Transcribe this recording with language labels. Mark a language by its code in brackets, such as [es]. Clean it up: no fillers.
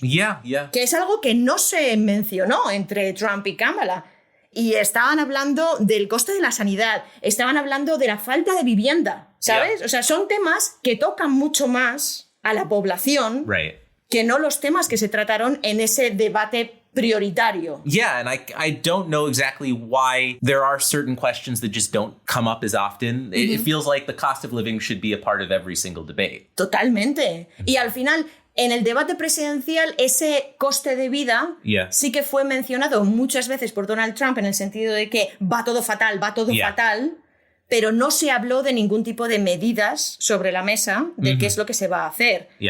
[es] Que es algo que no se mencionó entre Trump y Kamala. Y estaban hablando del coste de la sanidad. Estaban hablando de la falta de vivienda. ¿Sabes? O sea, son temas que tocan mucho más a la población que no los temas que se trataron en ese debate prioritario. [en] And I don't know exactly why there are certain questions that just don't come up as often. It feels like the cost of living should be a part of every single debate. [es] Totalmente. Y al final, en el debate presidencial, ese coste de vida sí que fue mencionado muchas veces por Donald Trump en el sentido de que va todo fatal, fatal. Pero no se habló de ningún tipo de medidas sobre la mesa de qué es lo que se va a hacer.